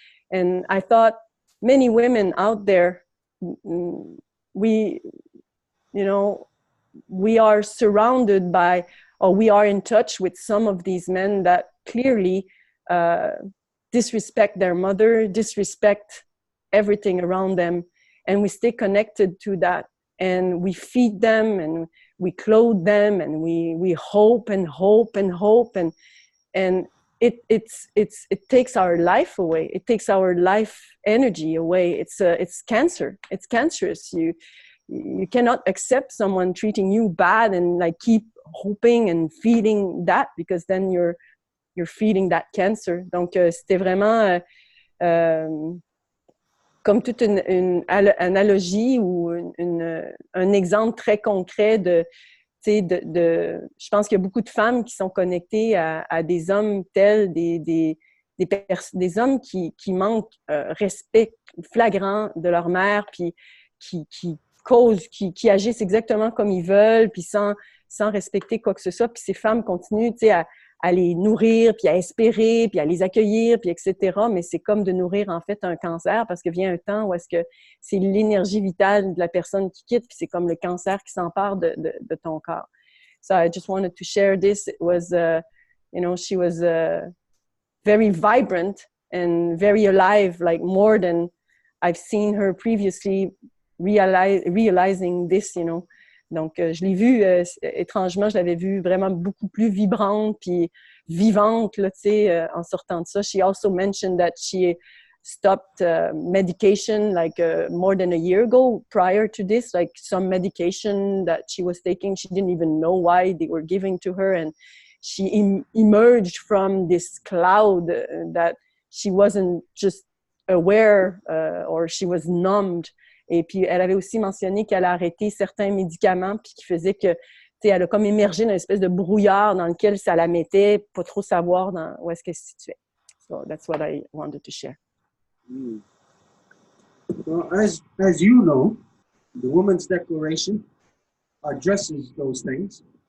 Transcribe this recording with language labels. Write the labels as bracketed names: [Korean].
[English] And I thought, many women out there, we are surrounded by, or we are in touch with some of these men that clearly disrespect their mother, disrespect everything around them, and we stay connected to that, and we feed them, and we clothe them, and we hope and hope and hope, and it takes our life away. It takes our life energy away. It's cancer. It's cancerous. You cannot accept someone treating you bad and like keep hoping and feeding that, because then you're feeding that cancer. [French] Donc c'était vraiment comme toute une analogie ou un exemple très concret de je pense qu'il y a beaucoup de femmes qui sont connectées à des hommes tels, des hommes qui manquent respect flagrant de leur mère, puis qui agissent exactement comme ils veulent, puis sans respecter quoi que ce soit. Puis ces femmes continuent, à les nourrir, puis à espérer, puis à les accueillir, puis etc. Mais c'est comme de nourrir en fait un cancer, parce que vient un temps où est-ce que c'est l'énergie vitale de la personne qui quitte, puis c'est comme le cancer qui s'empare de ton corps. [English] So I just wanted to share this. It was, she was very vibrant and very alive, like more than I've seen her previously realizing this, you know. [French] Donc, je l'ai vue, étrangement, je l'avais vue vraiment beaucoup plus vibrante puis vivante, là, tu sais, en sortant de ça. [English] She also mentioned that she stopped medication like more than a year ago prior to this, like some medication that she was taking. She didn't even know why they were giving to her. And she emerged from this cloud that she wasn't just aware or she was numbed. [French] Et puis, elle avait aussi mentionné qu'elle a arrêté certains médicaments puis qui faisait que, tu sais, elle a comme émergé dans une espèce de brouillard dans lequel ça la mettait, pas trop savoir où est-ce qu'elle se situait. [English] So that's what I wanted to share. Well, as you know, the Women's Declaration addresses those things.